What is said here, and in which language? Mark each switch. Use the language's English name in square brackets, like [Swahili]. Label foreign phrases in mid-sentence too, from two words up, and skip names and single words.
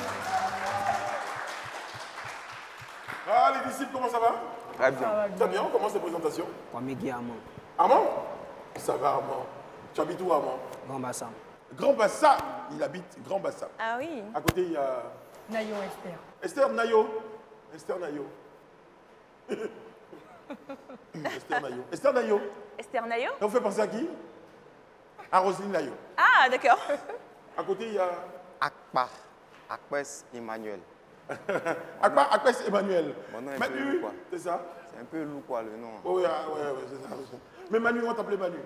[French] Ah, les disciples, comment ça va? Très bien. Très bien, on commence les présentations. Kwame Guillermo, Armand? Ça va, Armand. Tu habites où, Armand? Grand Bassin. Grand Bassam. Il habite Grand Bassam. Ah oui. À côté, il y a Nayo Esther. Esther Nayo. Esther Nayo. Esther Nayo. Esther Nayo. Esther Nayo. Ça vous fait penser à qui? À Roselyne Nayo. Ah d'accord. À côté, il y a Akpa, Akpes Emmanuel. Akpes Emmanuel. Mon nom est un peu Manu, lourd, quoi. c'est ça? C'est un peu lourd, quoi, le nom. Oh, oui, c'est ça. Mais Manu, on va t'appeler Manu.